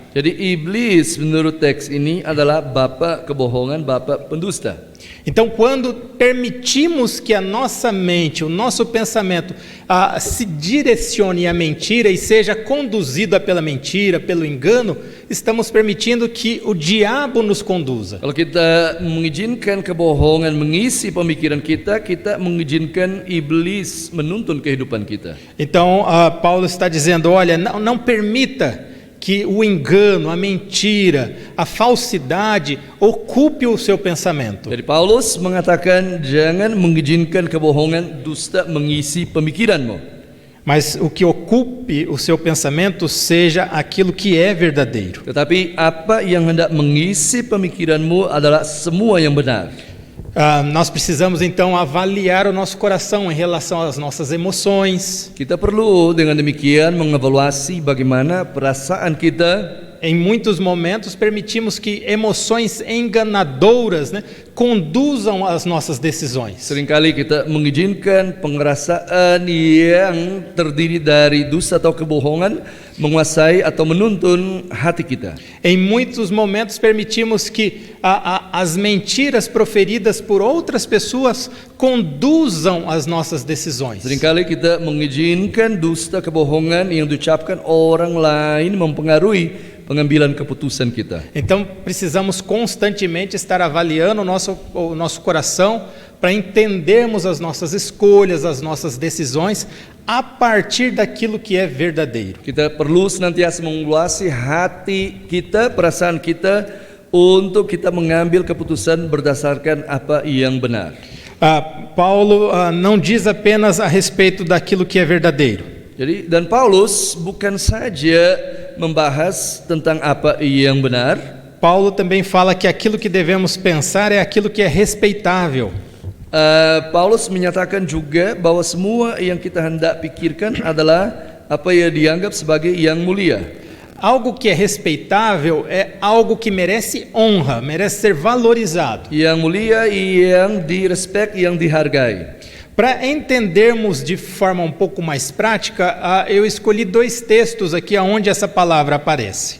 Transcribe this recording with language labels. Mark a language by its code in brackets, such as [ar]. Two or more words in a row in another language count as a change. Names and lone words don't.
[id] Jadi iblis menurut teks ini adalah bapa kebohongan, bapa pendusta. [pt] Então, quando permitimos que a nossa mente, o nosso pensamento se direcione à mentira e seja conduzida pela mentira, pelo engano, estamos permitindo que o diabo nos conduza. [id] Kalau kita mengizinkan kebohongan mengisi pemikiran kita, kita mengizinkan iblis menuntun kehidupan kita. [pt] Então, Paulo está dizendo, olha, não permita que o engano, a mentira, a falsidade ocupe o seu pensamento. [id] Jadi Paulus mengatakan jangan mengizinkan kebohongan dusta mengisi pemikiranmu. [pt] Mas o que ocupe o seu pensamento seja aquilo que é verdadeiro. [id] Tetapi apa yang hendak mengisi pemikiranmu adalah semua yang benar. [pt] Nós precisamos então avaliar o nosso coração em relação às nossas emoções. [id] Kita perlu dengan demikian mengevaluasi bagaimana perasaan kita. [pt] Em muitos momentos permitimos que emoções enganadoras, né, conduzam as nossas decisões. [id] Seringkali kita mengizinkan pengerasaan yang terdiri dari dusta atau kebohongan menguasai atau menuntun hati kita. [pt] Em muitos momentos permitimos que as mentiras proferidas por outras pessoas conduzam as nossas decisões. [id] Seringkali kita mengizinkan dusta kebohongan yang diucapkan orang lain mempengaruhi pengambilan keputusan kita. [pt] Então precisamos constantemente estar avaliando o nosso coração para entendermos as nossas escolhas, as nossas decisões a partir daquilo que é verdadeiro. [id] Kita perlu senantiasa mengevaluasi hati kita, perasaan kita untuk kita mengambil keputusan berdasarkan apa yang benar. [pt] Paulo não diz apenas a respeito daquilo que é verdadeiro. [id] Jadi dan Paulus bukan saja membahas tentang apa yang benar. [pt] Paulo também fala que aquilo que devemos pensar é aquilo que é respeitável. [id] Paulus menyatakan juga bahwa semua yang kita hendak pikirkan adalah apa yang dianggap sebagai yang mulia. [pt] Algo que é respeitável é algo que merece honra, merece ser valorizado. [id] Yang mulia, yang direspek, yang dihargai. [pt] Para entendermos de forma um pouco mais prática, eu escolhi 2 textos aqui onde essa palavra aparece.